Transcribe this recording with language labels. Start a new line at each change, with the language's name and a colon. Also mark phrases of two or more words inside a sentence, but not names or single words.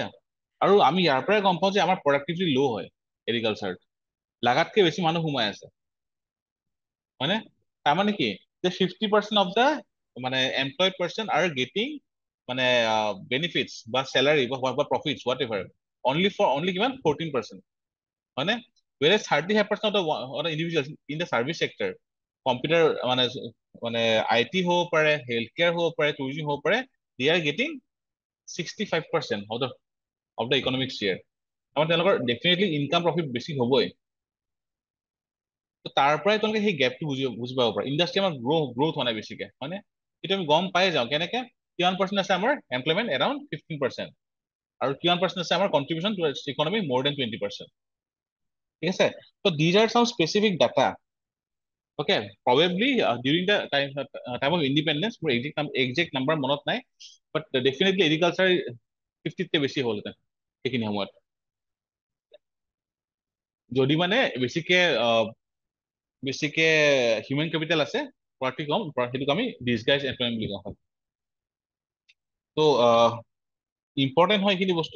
Assamese: আৰু আমি ইয়াৰ পৰাই গম পাওঁ যে আমাৰ
English: productivity low'
Assamese: হয় এগ্ৰিকালচাৰত, লাগাতকৈ বেছি মানুহ সোমাই আছে, হয়নে? তাৰমানে কি যে
English: 50% of the মানে employed person are getting মানে বেনিফিটছ বা চেলাৰী বা প্ৰফিটছ what ever only কিমান 14%, হয়নে? whereas 35% of the individuals in the service sector,
Assamese: কম্পিউটাৰ মানে মানে IT হ'ব পাৰে,
English: health care
Assamese: হ'ব পাৰে, টুৰিজিম হ'ব পাৰে,
English: they are getting 65% of the economic share।
Assamese: আমাৰ তেওঁলোকৰ ডেফিনেটলি
English: income profit
Assamese: বেছি হ'বই। তাৰ পৰাই তেওঁলোকে সেই গেপটো বুজি পাব পাৰে। ইণ্ডাষ্ট্ৰি আমাৰ গ্ৰ'থ হোৱা নাই বেছিকে, হয়নে? সেইটো আমি গম পাই যাওঁ কেনেকে, কিমান পাৰ্চেণ্ট আছে আমাৰ এমপ্লয়মেণ্ট, এৰাউণ্ড 15%, আৰু কিমান পাৰ্চেণ্ট আছে আমাৰ
English: contribution to economy, more than
Assamese: 20%, ঠিক আছে?
English: ত' these are some specific data, okay? Probably during the time of independence, মোৰ exact number
Assamese: মনত নাই,
English: but definitely agriculture
Assamese: 50তকৈ বেছি হ'লহেঁতেন সেইখিনি সময়ত, যদি মানে বেছিকে
English: human capital
Assamese: আছে, প্ৰতি কম, সেইটোক আমি
English: disguise employment
Assamese: বুলি কোৱা হয়। ত' ইম্পৰ্টেণ্ট হয় এইখিনি বস্তু।